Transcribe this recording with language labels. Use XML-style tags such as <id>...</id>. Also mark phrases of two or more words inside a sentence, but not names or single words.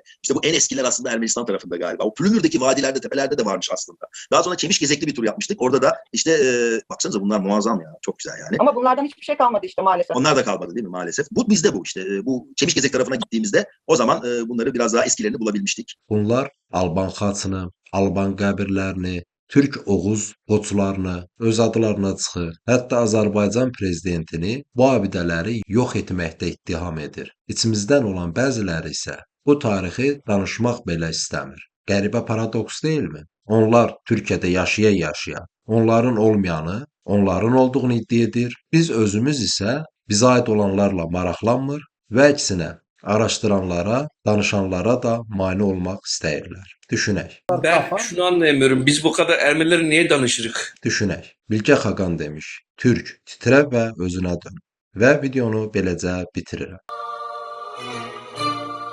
<tr>İşte bu en eskiler aslında Ermenistan tarafında galiba. O Pülümür'deki vadilerde, tepelerde de varmış aslında. Daha sonra Çemişgezekli bir tur yapmıştık. Orada da işte baksanıza bunlar muazzam ya. Çok güzel yani. Ama bunlardan hiçbir şey kalmadı işte maalesef. Onlar da kalmadı değil mi maalesef? Bu bizde bu işte. Bu Çemişgezek tarafına gittiğimizde o zaman bunları biraz daha eskilerini bulabilmiştik.</tr> <az>Bunlar Alban xaçını, Alban qəbirlərini, Türk Oğuz qoçlarını öz adlarına çıxır. Hətta Azərbaycan prezidentini bu abidələri yox etməkdə ittiham edir. İçimizdən olan bəziləri isə bu tarixi danışmaq belə istəmir. Qəribə paradoks deyilmi? Onlar Türkiyədə yaşaya-yaşaya, onların olmayanı, onların olduğunu iddia edir. Biz özümüz isə bizə aid olanlarla maraqlanmır və əksinə araştıranlara, danışanlara da mane olmaq istəyirlər. Düşünək.</az> <tr>Ben şunu anlayamıyorum. Biz bu kadar Ermenileri niye danışırık?</tr> <az>Düşünək. Bilgə Xaqan demiş: Türk, titrə və özünə dön. Və videonu beləcə bitirirəm.</az>